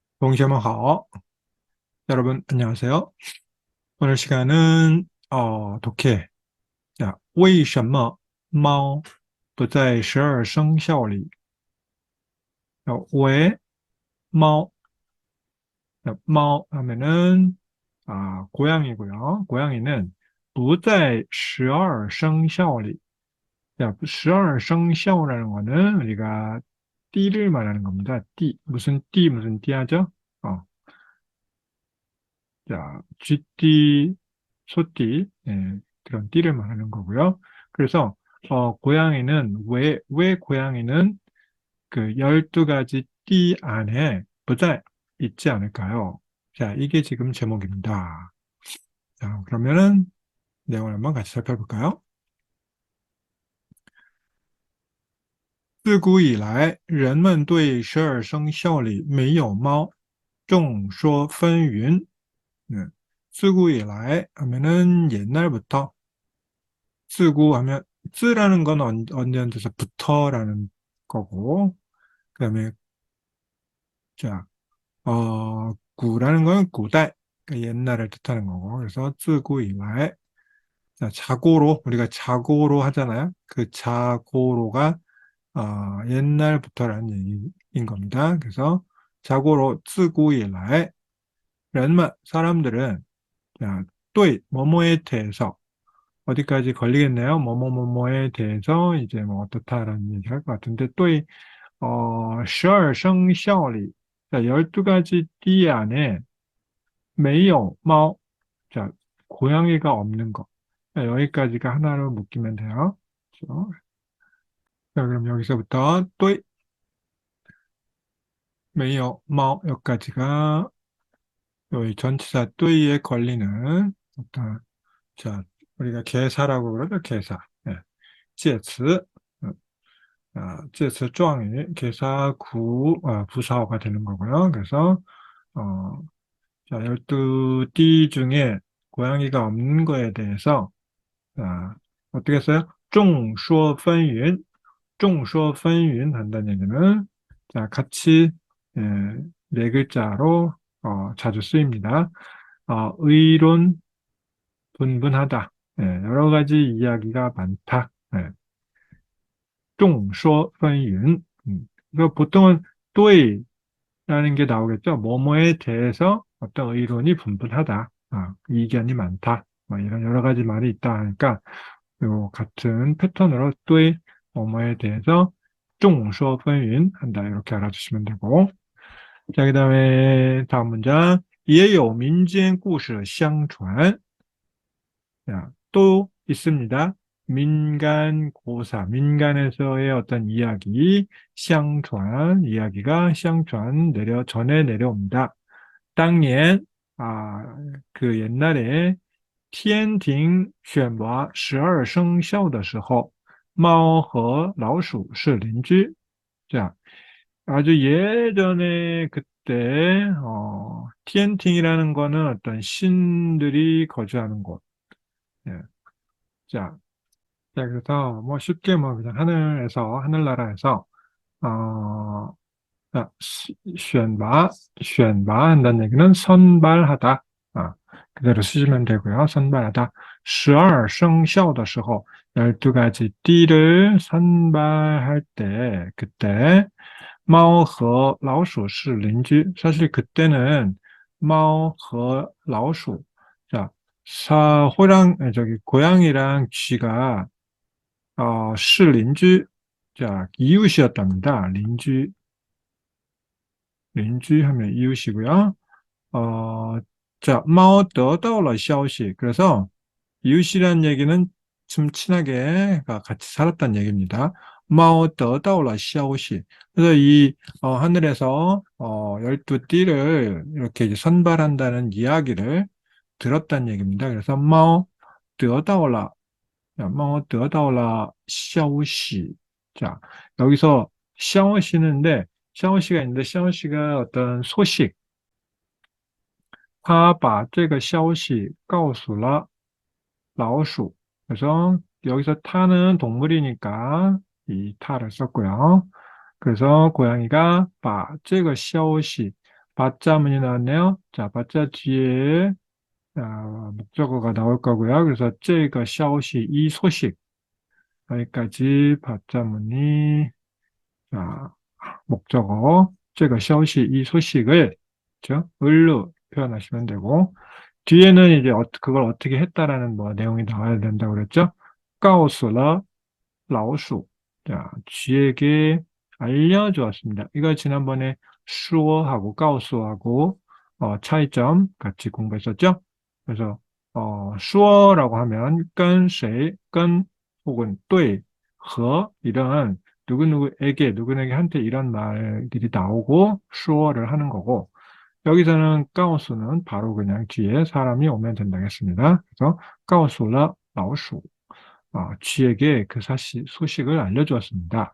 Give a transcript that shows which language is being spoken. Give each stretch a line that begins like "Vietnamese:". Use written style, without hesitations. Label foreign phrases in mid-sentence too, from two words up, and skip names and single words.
Chinese: 동시에们好.
Korean: 여러분 안녕하세요. 오늘 시간은 독해. 자,
Chinese: 为什么猫不在12生肖里?
Korean: 왜猫? 자, 猫 하면은 고양이고요.
Chinese: 고양이는 不在12生肖里.
Korean: 자, 12生肖라는 거는 우리가 띠를 말하는 겁니다. 띠 무슨 띠 하죠? 자, 쥐띠, 소띠, 그런 띠를 말하는 거고요. 그래서, 고양이는, 왜 고양이는 그 12가지 띠 안에 보자 있지 않을까요? 자, 이게 지금 제목입니다. 자, 그러면은 내용을 한번 같이 살펴볼까요?
Chinese: 自古以来，人们对12生肖里没有猫众说纷纭。
Korean: 네.
Chinese: 自古以来
Korean: 하면은 옛날부터. 自구 하면 自라는 건 언제부터라는 거고, 그다음에 자, 구라는 건 古代, 그러니까 옛날을 뜻하는 거고.
Chinese: 그래서 自古以来.
Korean: 자, 자고로 우리가 자고로 하잖아요. 그 자고로가 옛날부터라는 얘기인 겁니다. 그래서 자고로
Chinese: 自古以来,人们
Korean: 사람들은 자, 对 뭐뭐에 대해서 어디까지 걸리겠네요. 뭐뭐뭐뭐에 대해서 이제 뭐 어떻다라는 얘기 할 것 같은데 또이 12生肖里 자, 12가지 띠 안에
Chinese: 没有猫
Korean: 자, 고양이가 없는 거. 자, 여기까지가 하나로 묶이면 돼요. 그렇죠? 자, 그럼 여기서부터 또이
Chinese: 没有猫
Korean: 여기까지가 여기 전치사 또이에 걸리는 어떤 자, 우리가 개사라고 그러죠. 개사. 예.
Chinese: 介词. 介词状语,
Korean: 개사 부사어가 되는 거고요. 그래서, 자, 12띠 중에 고양이가 없는 거에 대해서, 어떻게 써요?
Chinese: 众说纷纭. 众说纷纭
Korean: 한다는 얘기는, 자, 같이, 예, 네 글자로, 자주 쓰입니다. 의론, 분분하다. 예, 여러 가지 이야기가 많다. 예.
Chinese: 众说纷纭.
Korean: 그래서 보통은 对라는 게 나오겠죠. 뭐뭐에 대해서 어떤 의론이 분분하다. 이견이 많다. 뭐 이런 여러 가지 말이 있다 하니까 요 같은 패턴으로 对 뭐뭐에 대해서
Chinese: 众说纷纭
Korean: 한다. 이렇게 알아주시면 되고. 자, 그다음에 다음 문장.
Chinese: 也有民间故事相传.
Korean: 자, 또 있습니다. 민간고사, 민간에서의 어떤 이야기, 相传, 이야기가 相传 전해 내려옵니다.
Chinese: 当年,
Korean: 그 옛날에
Chinese: 天庭选拔12生肖的时候,猫和老鼠是邻居.
Korean: 자, 아주 예전에 그때, 天庭이라는 거는 어떤 신들이 거주하는 곳. 예. 자, 그래서 뭐 쉽게 뭐 그냥 하늘나라에서 어, 자, 选拔 한다는 얘기는 선발하다. 그대로 쓰시면 되고요. 선발하다.
Chinese: 12生肖的时候
Korean: 12가지 띠를 선발할 때 그때
Chinese: 猫和老鼠是邻居.
Korean: 사실 그때는
Chinese: 猫和老鼠
Korean: 자, 고양이랑 쥐가,
Chinese: 是邻居,
Korean: 자, 이웃이었답니다. 邻居 하면 이웃이고요. 자,
Chinese: 猫得到了消息.
Korean: 그래서 이웃이라는 얘기는 좀 친하게 같이 살았다는 얘기입니다.
Chinese: 猫得到了消息.
Korean: 그래서 이 하늘에서 12띠를 이렇게 이제 선발한다는 이야기를 들었다는 얘기입니다. 그래서 猫得到了消息. 자, 여기서 消息인데 샤오시가 있는데 샤오시가 어떤 소식,
Chinese: 他把这个消息告诉了老鼠.
Korean: 그래서 여기서 타는 동물이니까 이 타를 썼고요. 그래서 고양이가
Chinese: 把这个消息
Korean: 받자문이 나왔네요. 자, 받자 뒤에 목적어가 나올 거고요.
Chinese: 그래서 这个 消息,
Korean: 이 소식, 여기까지 받자문이 자, 목적어,
Chinese: 这个 消息,
Korean: 이 소식을 그죠? 을로 표현하시면 되고 뒤에는 이제 그걸 어떻게 했다라는 뭐 내용이 나와야 된다고 그랬죠?
Chinese: 告诉了 老鼠.
Korean: 자, 쥐에게 알려주었습니다. 이거 지난번에 수어하고 가오수어하고 차이점 같이 공부했었죠? 그래서 수어라고 하면
Chinese: 跟谁,
Korean: 跟 혹은 对, 和 이런 누구누구에게, 누구누구에게 한테 이런 말들이 나오고 수어를 하는 거고 여기서는 가오수는 바로 그냥 뒤에 사람이 오면 된다겠습니다. 그래서 가오수라 老鼠. 쥐에게 그 소식을 알려주었습니다.